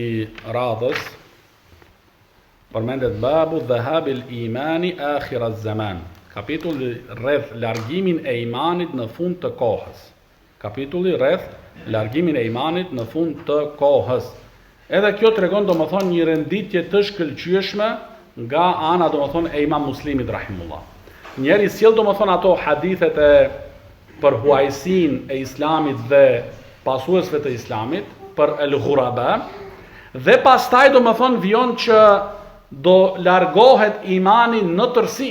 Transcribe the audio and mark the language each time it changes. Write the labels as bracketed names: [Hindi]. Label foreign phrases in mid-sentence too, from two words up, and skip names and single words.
[Albanian] i radhës përmendet [Arabic] باب ذهاب الإيمان آخر الزمان. [Albanian] Kapitulli rreth largimin e imanit në fund të kohës. Kapitulli rreth largimin e imanit në fund të kohës. Edhe kjo tregon domethënë një renditje të shkëlqyeshme nga ana domethënë e Imam Muslimit rahimullah. Njeri sjell domethënë ato hadithet e për huajsin e Islamit dhe pasuesve të Islamit, për el-ghuraba, dhe pastaj domethënë vjen që do largohet imani në tërësi.